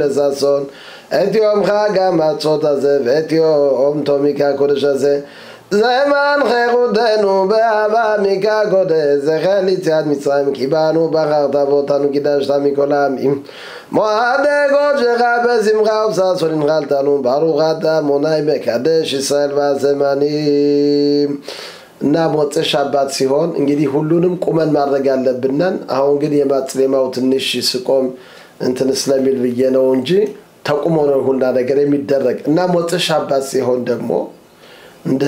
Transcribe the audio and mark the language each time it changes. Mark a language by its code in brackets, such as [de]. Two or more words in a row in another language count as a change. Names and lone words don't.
[he] לששון את יום חג המצות הזה ואת יום תומיקה הקודש הזה זמן חירותנו באהבה מקודש זכר ליציאת מצרים קיבלנו בחרת ואותנו קידשת מכל העמים מועד קודשך בשמחה ובששון הנחלתנו ברוך אתה מוני מקדש ישראל [am] በዘመንም እና [he] מוצאי שבת [am] ሲሆን እንግዲህ ሁሉንም ቁመን ማድረግ አለብንና አሁን ግን የማጽሌማው ትንሽ ስቆም እንትን ስለሚል ብዬ ነው እንጂ ተቁሞ ነው ሁሉ ነገር የሚደረግ እና [he] מוצאי שבת [am] ሲሆን ደግሞ እንደ